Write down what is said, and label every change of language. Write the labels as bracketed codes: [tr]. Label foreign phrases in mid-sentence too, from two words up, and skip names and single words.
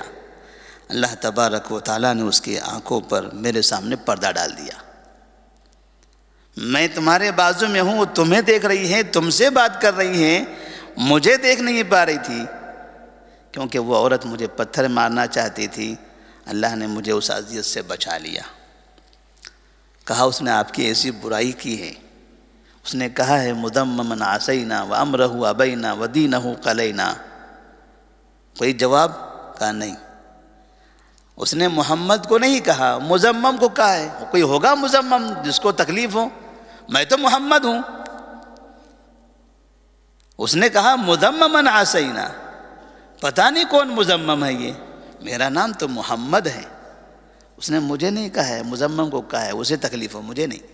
[ur] اللہ تبارک و تعالیٰ نے اس کی آنکھوں پر میرے سامنے پردہ ڈال دیا، میں تمہارے بازو میں ہوں، وہ تمہیں دیکھ رہی ہے، تم سے بات کر رہی ہیں، مجھے دیکھ نہیں پا رہی تھی، کیونکہ وہ عورت مجھے پتھر مارنا چاہتی تھی، اللہ نے مجھے اس اذیت سے بچا لیا۔ کہا اس نے آپ کی ایسی برائی کی ہے؟ [ar] اس نے کہا ہے مذممن عصینا وامرہ ابینا ودینہ قلینا۔ [ur] کوئی جواب؟ کہا نہیں۔ اس نے محمد کو نہیں کہا، مذمم کو کہا ہے۔ کوئی ہوگا مذمم جس کو تکلیف ہو؟ میں تو محمد ہوں۔ اس نے کہا [ar] مذممن عصینا، [ur] پتہ نہیں کون مذمم ہے یہ، میرا نام تو محمد ہے، اس نے مجھے نہیں کہا ہے، مذمم کو کہا ہے، اسے تکلیف ہو، مجھے نہیں۔